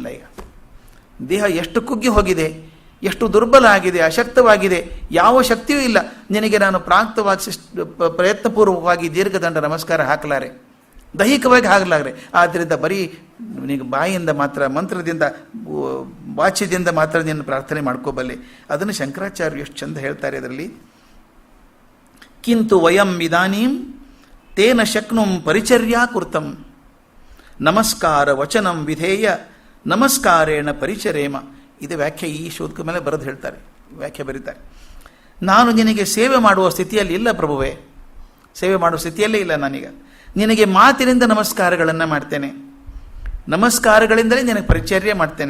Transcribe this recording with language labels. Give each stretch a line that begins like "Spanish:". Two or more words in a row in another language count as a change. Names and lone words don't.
Kannada: ಈಗ ದೇಹ ಎಷ್ಟು ಕುಗ್ಗಿ ಹೋಗಿದೆ, ಎಷ್ಟು ದುರ್ಬಲ ಆಗಿದೆ, ಅಶಕ್ತವಾಗಿದೆ, ಯಾವ ಶಕ್ತಿಯೂ ಇಲ್ಲ. ನಿನಗೆ ನಾನು ಪ್ರಾಕ್ತವಾಗಿ ಪ್ರಯತ್ನಪೂರ್ವಕವಾಗಿ ದೀರ್ಘದಂಡ ನಮಸ್ಕಾರ ಹಾಕಲಾರೆ, ದೈಹಿಕವಾಗಿ ಹಾಕಲಾರೆ. ಆದ್ದರಿಂದ ಬರೀ ನಿನಗೆ ಬಾಯಿಯಿಂದ ಮಾತ್ರ, ಮಂತ್ರದಿಂದ, ವಾಚ್ಯದಿಂದ ಮಾತ್ರ ನಿನ್ನ ಪ್ರಾರ್ಥನೆ ಮಾಡ್ಕೋಬಲ್ಲೆ. ಅದನ್ನು ಶಂಕರಾಚಾರ್ಯರು ಎಷ್ಟು ಚಂದ ಹೇಳ್ತಾರೆ ಅದರಲ್ಲಿ.
Sanskrit: ಕಿಂತು ವಯಂ ಇದಾನೀಂ ತೇನ ಶಕ್ನುಂ ಪರಿಚರ್ಯಾ ಕೃತಂ ನಮಸ್ಕಾರ ವಚನಂ ವಿಧೇಯ ನಮಸ್ಕಾರೇಣ ಪರಿಚರೇಮ.
Kannada: ಇದು ವ್ಯಾಖ್ಯೆ ಈ ಶೋಧಕ ಮೇಲೆ ಬರೆದು ಹೇಳ್ತಾರೆ, ವ್ಯಾಖ್ಯೆ ಬರೀತಾರೆ. ನಾನು ನಿನಗೆ ಸೇವೆ ಮಾಡುವ ಸ್ಥಿತಿಯಲ್ಲಿ ಇಲ್ಲ ಪ್ರಭುವೇ, ಸೇವೆ ಮಾಡುವ ಸ್ಥಿತಿಯಲ್ಲೇ ಇಲ್ಲ ನಾನೀಗ. ನಿನಗೆ ಮಾತಿನಿಂದ ನಮಸ್ಕಾರಗಳನ್ನು ಮಾಡ್ತೇನೆ, ನಮಸ್ಕಾರಗಳಿಂದಲೇ ನಿನಗೆ ಪರಿಚರ್ಯ ಮಾಡ್ತೇನೆ.